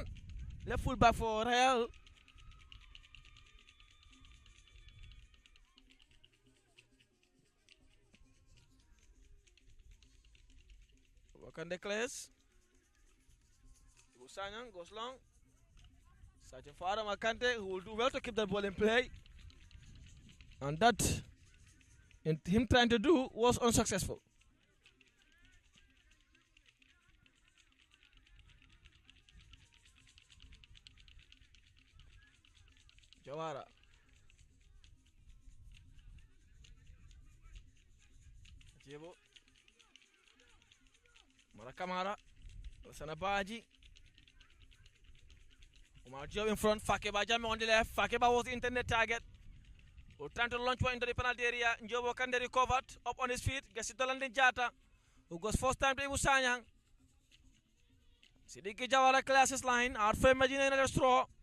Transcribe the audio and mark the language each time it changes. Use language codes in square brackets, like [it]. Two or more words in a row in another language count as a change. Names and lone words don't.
[en] Left full back for Real. Wakande clears. Busanyang goes long. Searching for Adam Akante, who will do well to keep that ball in play. And that, him trying to do, was unsuccessful. Jawara. Jebo. Mara Kamara. Sana Baji. Omar Joe in front. Fakeba Jame on the left. Fakeba was the intended target. Who trying to launch one into the penalty area. Njobo Kande recovered. Up on his feet. Gets it to Landin Jata. Who goes first time to Ibu Sanyang. Sidiki Jawara clears his line. Out for Medina in a straw.